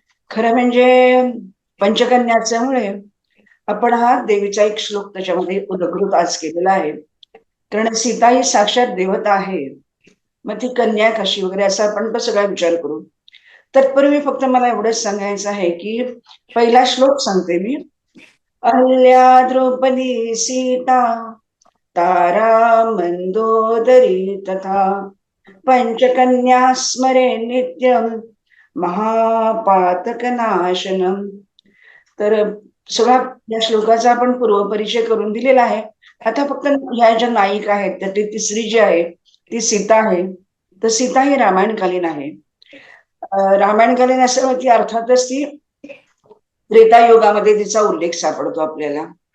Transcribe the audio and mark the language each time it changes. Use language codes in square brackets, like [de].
[mr] खरं म्हणजे पंचकन्याच्यामुळे आपण हा देवीचा एक श्लोक त्याच्यामध्ये उदगृत आज केलेला आहे. कारण सीता ही साक्षात देवता आहे, मग ती कन्या कशी वगैरे असा आपण तो सगळा विचार करू. तत्पूर्वी फक्त मला एवढंच सांगायचं आहे की पहिला श्लोक सांगते मी. [sa] अहल्या द्रौपदी सीता तारा मंदोदरी तथा पंचकन्या स्मरे नित्यम महापातकनाशनम. [mr] तर सगळा या श्लोकाचा आपण पूर्वपरिचय करून दिलेला आहे. आता फक्त ह्या ज्या नायिका आहेत त्यातली तिसरी जी आहे ती सीता आहे. तर सीता ही रामायणकालीन आहे. रामायणकालीन असं की अर्थातच ती त्रेतायुगामध्ये तिचा उल्लेख सापडतो आपल्याला.